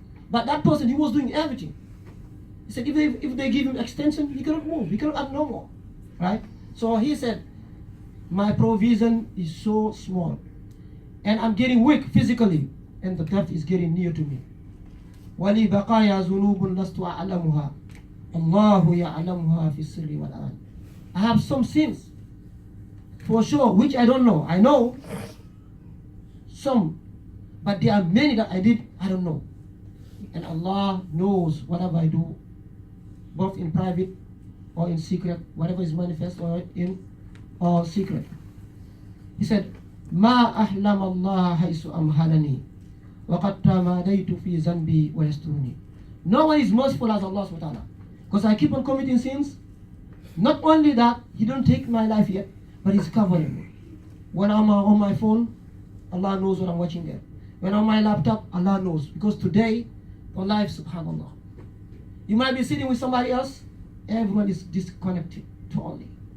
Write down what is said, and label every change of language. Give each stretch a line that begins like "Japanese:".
English: But that person, he was doing everything. He said, if they give him extension, he cannot move, he cannot add no more, right? So he said, my provision is so small, and I'm getting weak physically, and the death is getting near to me.
Arabic: وَلِي بَقَايَا ذُنُوبٌ لَسْتُ أَعْلَمُهَا اللَّهُ يَعْلَمُهَا فِي السِّرِّ وَالْعَلَنِ.
English: I have some sins for sure, which I don't know. I know some, but there are many that I don't know. And Allah knows whatever I do, both in private or in secret, whatever is manifest or in secret. He said,
Arabic: ما أحلم الله حيث أمهلني وقد تماديت في ذنبي ويسترني.
English: No one is merciful as Allah subhanahu wa ta'ala. Because I keep on committing sins. Not only that, He don't take my life yet, but He's covering me. When I'm on my phone, Allah knows what I'm watching there. When I'm on my laptop, Allah knows. Because today, our life, subhanAllah. You might be sitting with somebody else, everyone is disconnected totally.